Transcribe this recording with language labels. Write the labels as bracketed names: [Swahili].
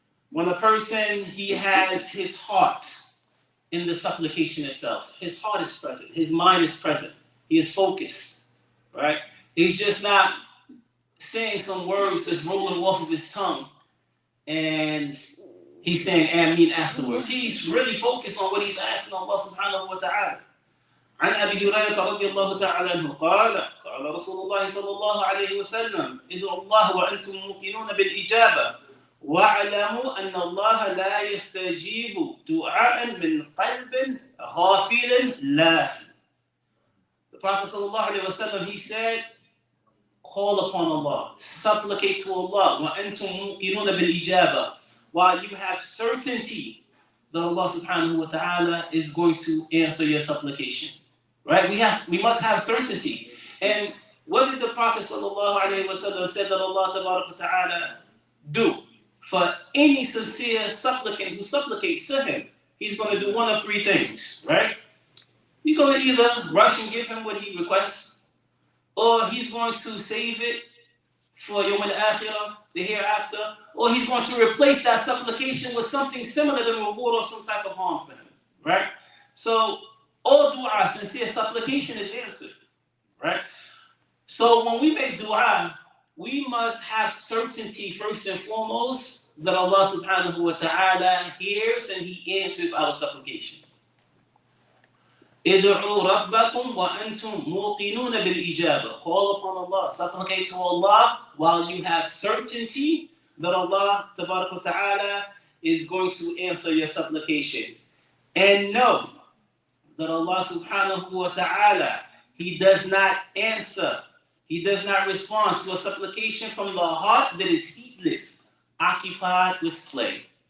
[English] When a person, he has his heart in the supplication itself. His heart is present. His mind is present. He is focused, right? He's just not saying some words that's rolling off of his tongue and he's saying Ameen afterwards. He's really focused on what he's asking Allah subhanahu wa ta'ala. [Arabic] عن أبي هريرة رضي الله تعالى عنه قال قال رسول الله صلى الله عليه وسلم ادعوا الله وأنتم موقنون بالإجابة واعلموا أن الله لا يستجيب دعاء من قلب غافل لاهٍ. [English] The Prophet صلى الله عليه وسلم, he said, call upon Allah, supplicate to Allah, [Arabic] وأنتم موقنون بالإجابة, [English] while you have certainty that Allah subhanahu wa ta'ala is going to answer your supplication. Right? We must have certainty. And what did the Prophet sallallahu alayhi wa sallam said that Allah tabarak wa ta'ala do? For any sincere supplicant who supplicates to Him, He's going to do one of three things, right? He's going to either rush and give him what he requests, or He's going to save it for Yawm al-Akhirah, the hereafter, or He's going to replace that supplication with something similar to reward or some type of harm for him, right? So all dua, sincere supplication, is answered, right? So when we make dua, we must have certainty first and foremost that Allah subhanahu wa ta'ala hears and He answers our supplication. [Arabic] ادعوا ربكم وأنتم موقنون بالإجابة. [English] Call upon Allah, supplicate to Allah while you have certainty that Allah tabarak wa ta'ala is going to answer your supplication. And know that Allah subhanahu wa ta'ala, He does not answer, He does not respond to a supplication from the heart that is heedless, occupied with play.